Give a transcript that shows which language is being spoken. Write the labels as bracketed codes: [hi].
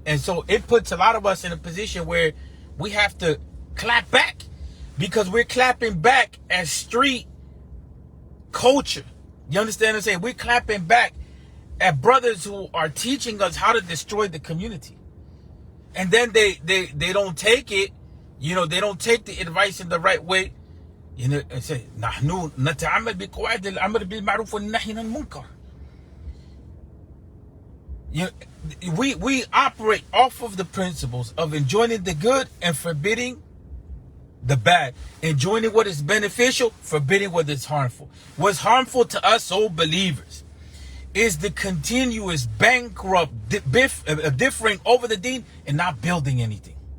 [en] And so it puts a lot of us in a position where we have to clap back, because we're clapping back as street culture. You understand what I'm saying? We're clapping back at brothers who are teaching us how to destroy the community. And then they don't take it, you know, they don't take the advice in the right way. You know, and say, [ar] نحن نتعامل بقواعد الأمر بالمعروف والنهي عن المنكر. [en] You know, we operate off of the principles of enjoining the good and forbidding the bad, enjoining what is beneficial, forbidding what is harmful. What's harmful to us, O believers, is the continuous bankrupt differing over the deen and not building anything.